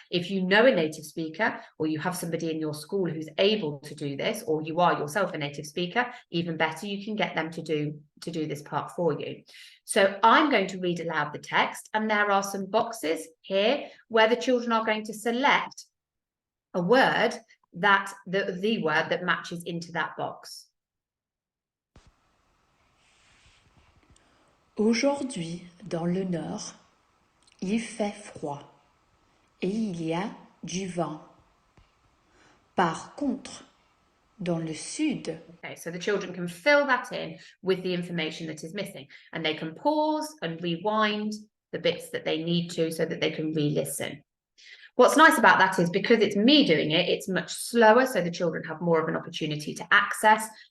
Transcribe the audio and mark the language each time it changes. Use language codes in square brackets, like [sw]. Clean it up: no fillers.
[en] If you know a native speaker, or you have somebody in your school who's able to do this, or you are yourself a native speaker, even better, you can get them to do this part for you. So I'm going to read aloud the text, and there are some boxes here where the children are going to select a word that the word that matches into that box. [fr] Aujourd'hui, dans le nord, il fait froid et il y a du vent. Par contre, dans le sud... [en] Okay, so the children can fill that in with the information that is missing, and they can pause and rewind the bits that they need to so that they can re-listen. What's nice about that is because it's me doing it, it's much slower, so the children have more of an opportunity to access.